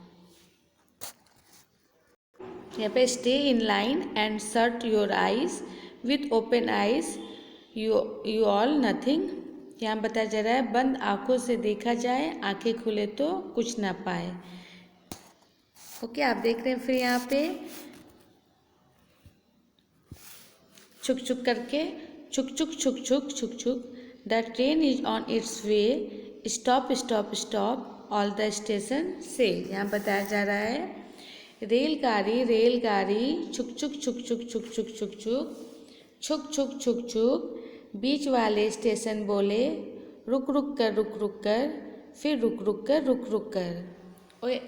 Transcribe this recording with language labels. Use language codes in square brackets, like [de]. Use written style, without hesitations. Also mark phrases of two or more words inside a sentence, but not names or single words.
[hi] यहाँ पे [en] stay in line and shut your eyes, with open eyes you all nothing. [hi] यहाँ बताया जा रहा है बंद आँखों से देखा जाए, आँखें खुले तो कुछ ना पाए। ओके, आप देख रहे हैं फिर यहाँ पे छुक छुक करके, छुक छुक छुक छुक छुक छुक, [en] the train is on its way, stop stop stop all the station से। [hi] यहाँ बताया जा रहा है रेलगाड़ी रेलगाड़ी, छुक छुक छुक छुक छुक छुक छुक छुक छुक छुक छुक छुक, बीच वाले स्टेशन बोले रुक रुक कर, फिर रुक रुक कर।